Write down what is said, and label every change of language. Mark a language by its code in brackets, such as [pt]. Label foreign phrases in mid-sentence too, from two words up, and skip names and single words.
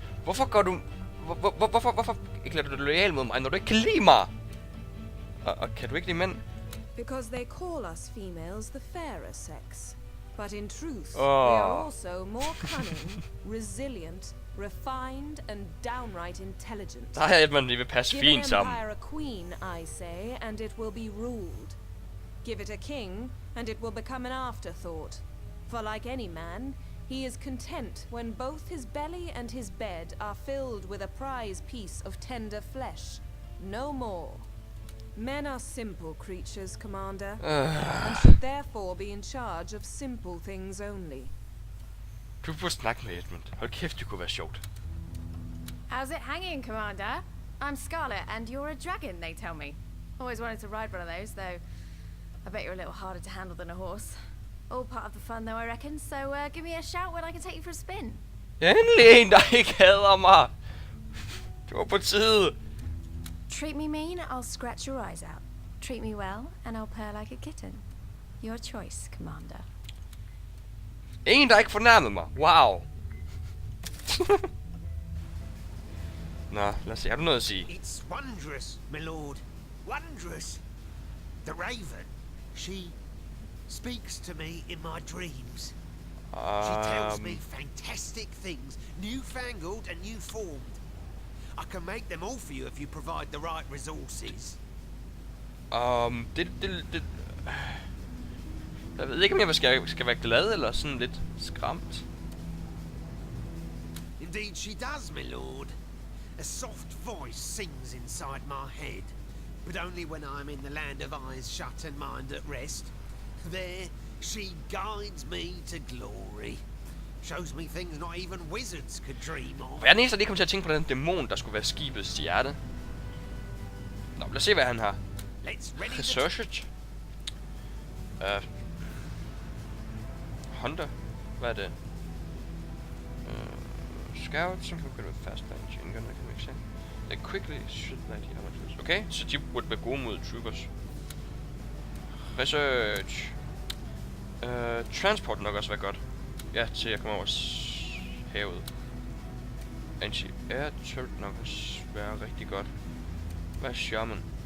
[da] Hvorfor går du... Hvorfor ikke lader du dig loyal mod mig, når du ikke kan lide mig? Og kan du ikke lide mænd? [en] Because they call us females the fairer sex. But in truth, we are also more cunning, resilient, refined, and downright intelligent. [da] Der er Edmund, vi vil passe [en] Give [da] fint [en] an [da] sammen. [en] empire a queen, I say, and it will be ruled. Give it a king, and it will become an afterthought. For like any man, he is content when both his belly and his bed are filled with a prize piece of tender flesh. No more. Men are simple creatures, Commander, and should therefore be in charge of simple things only. [da] Du burde snakke med Edmund. Hold kæft, det kunne være sjovt. [en] How's it hanging, Commander? I'm Scarlet, and you're a dragon, they tell me. Always wanted to ride one of those, though I bet you're a little harder to handle than a horse. All part of the fun, though, I reckon, so give me a shout when I can take you for a spin. [da] Endelig en, der ikke hader mig. Det var på tide. [en] Treat me mean, I'll scratch your eyes out. Treat me well, and I'll purr like a kitten. Your choice, Commander. [da] En, der ikke fornærmede mig. Wow. Nå, lad os se. Har du noget at sige? [en] It's wondrous, my lord. Wondrous. The raven, she speaks to me in my dreams. She tells me fantastic things, newfangled and new formed. I can make them all for you if you provide the right resources. [da] Jeg ved ikke, om jeg skal være glad eller sådan lidt skræmt. [en] Indeed she does, my lord. A soft voice sings inside my head, but only when I'm in the land of eyes shut and mind at rest. There, she guides me to glory. Shows me things not even wizards could dream of. [da] Jeg er den eneste, der lige kom til at tænke på den dæmon, der skulle være skibets hjerte. Nå, lad os se, hvad han har. Research. Hunter. Hvad er det? Scout, som kan begynde med fast range. Indgående, kan man ikke se. [en] They quickly should light the amateurs. [da] Okay, så de burde være gode mod troopers. Research. Transport nok også være godt. Ja, til jeg kommer over havet. [en] Anti-air turret [da] nok også være rigtig godt. Hvad er shaman?